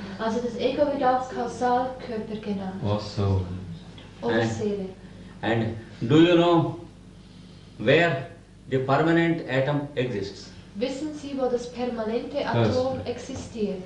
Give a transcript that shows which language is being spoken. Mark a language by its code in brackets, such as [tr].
[de] Also das Ego wird auch Kausalkörper genannt. [en] Or soul. [de] Oder Seele. [en] And do you know where the permanent atom exists? [de] Wissen Sie, wo das permanente Atom existiert?